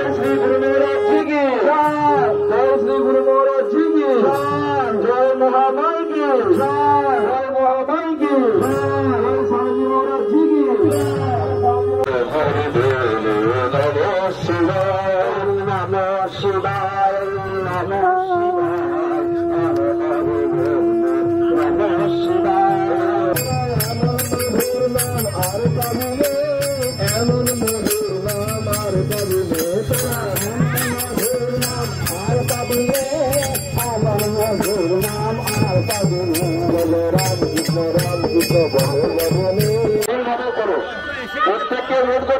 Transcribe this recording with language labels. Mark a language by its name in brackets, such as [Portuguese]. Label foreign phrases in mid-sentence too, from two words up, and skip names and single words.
[Bangla] শ্রী গুরু মহারাজ জি কি জয় শ্রী গুরু মহারাজ জি কি জয় মহামাই কি জয় মহামাই কি জয় স্বামী মহারাজ জি কি হরি দেব নমঃ শিবায় নমঃ শিবায় নমঃ শিবায় নমঃ শিবায় এমন মধুর নাম আর পাবিলে আর পাবিলে এমন মধুর নাম আর পাবিলে বলে রাম কৃষ্ণ বলে বলে এইভাবে করো প্রত্যেকের